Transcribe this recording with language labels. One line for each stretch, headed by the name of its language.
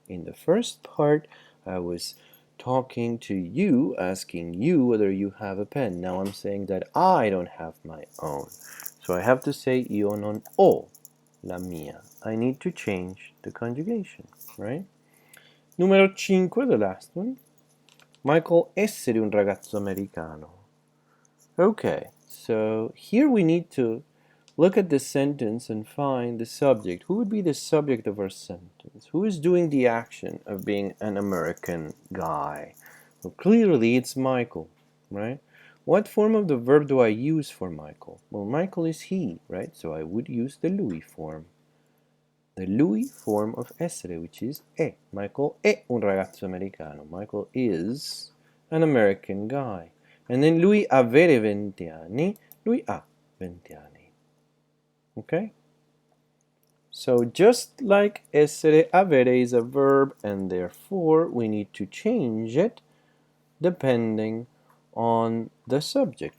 English: In the first part, I was talking to you, asking you whether you have a pen. Now I'm saying that I don't have my own. So I have to say
Italian: io non ho la mia.
English: I need to change the conjugation, right? Numero 5, the last one.
Italian: Michael essere un ragazzo americano.
English: Okay, so here we need to look at the sentence and find the subject. Who would be the subject of our sentence? Who is doing the action of being an American guy? Well, clearly it's Michael, right? What form of the verb do I use for Michael? Well, Michael is he, right? So I would use the lui form. The lui form of essere, which is è.
Italian: Michael è un ragazzo americano.
English: Michael is an American guy. And then
Italian: lui avere 20 anni. Lui ha 20 anni.
English: Okay? So just like essere, avere is a verb, and therefore we need to change it depending on the subject.